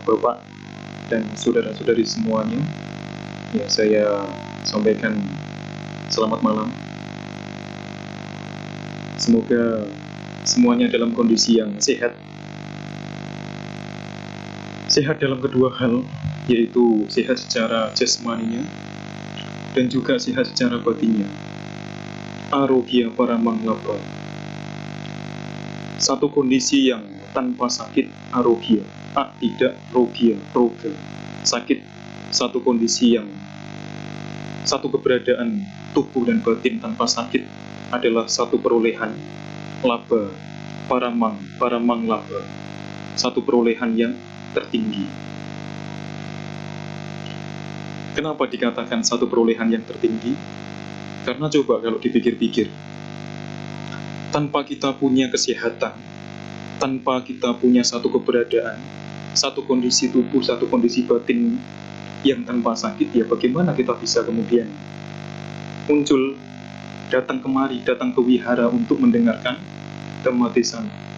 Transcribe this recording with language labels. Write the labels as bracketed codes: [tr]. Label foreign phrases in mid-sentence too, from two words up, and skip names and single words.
[id] Bapak dan saudara-saudari semuanya, ya saya sampaikan selamat malam. Semoga semuanya dalam kondisi yang sehat. Sehat dalam kedua hal, yaitu sehat secara jasmaninya dan juga sehat secara batinnya. [pi] Arogya paramang labha. [id] Satu kondisi yang tanpa sakit, arogya. Tidak rogya, roga. Sakit, satu kondisi yang satu keberadaan tubuh dan batin tanpa sakit adalah satu perolehan labha, [pi] paramang labha. [id] Satu perolehan yang tertinggi. Kenapa dikatakan satu perolehan yang tertinggi? Karena coba kalau dipikir-pikir, tanpa kita punya kesehatan, tanpa kita punya satu keberadaan, satu kondisi tubuh, satu kondisi batin yang tanpa sakit, ya bagaimana kita bisa kemudian muncul, datang kemari, datang ke wihara untuk mendengarkan Dhammadesana.